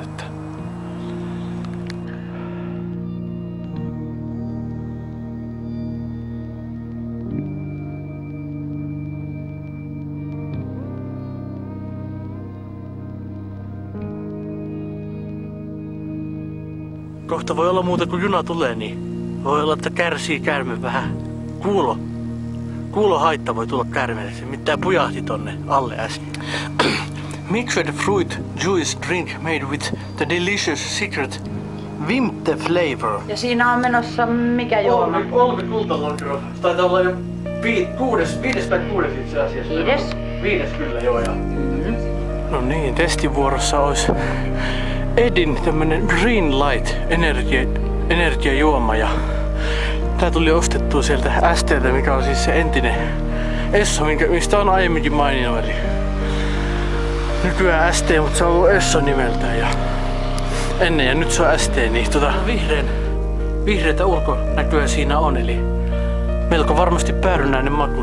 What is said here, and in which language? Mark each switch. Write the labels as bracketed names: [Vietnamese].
[Finnish] Että kohta voi olla muuta, kun juna tulee, niin voi olla, että kärsii käärme vähän. Kuulohaitta voi tulla käärmeelle. Se mitään pujahti tonne alle äsken. [English] Mixed fruit juice drink made with the delicious secret Vimte flavor. [Finnish] Ja siinä on menossa mikä juoma? Olvi kultalonkero. Taitaa olla jo viides itse asiassa. Viides kyllä joo. No niin, testivuorossa olisi Edin tämmönen Green Light energiajuoma ja tää tuli ostettua sieltä ST:ltä, mikä on siis se entinen Esso, mistä on aiemminkin maininnut, eli nykyään ST, mutta se on ollut Esso nimeltään ja ennen ja nyt se on ST, niin vihreätä ulkonäköä siinä on, eli melko varmasti päärynäinen maku.